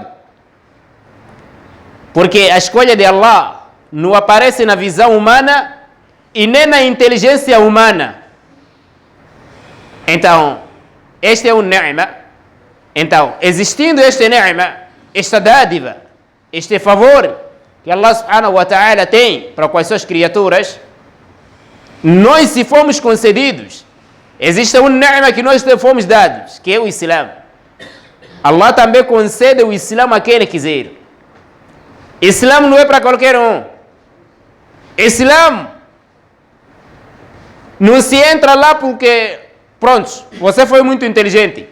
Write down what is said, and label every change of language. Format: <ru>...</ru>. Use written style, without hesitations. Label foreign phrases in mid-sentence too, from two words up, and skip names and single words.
<pt>Porque a escolha de Allah não aparece na visão humana e nem na inteligência humana. Então, este é um ni'ma. Então, existindo este ni'ma, esta dádiva, este favor que</pt> <ar>الله سبحانه وتعالى</ar> <pt>tem para com as suas criaturas, nós, se fomos concedidos, existe um ni'ma que nós fomos dados, que é o Islã. Allah também concede o Islã a quem Ele quiser. Islã não é para qualquer um. Islã não se entra lá porque, pronto, você foi muito inteligente.</pt>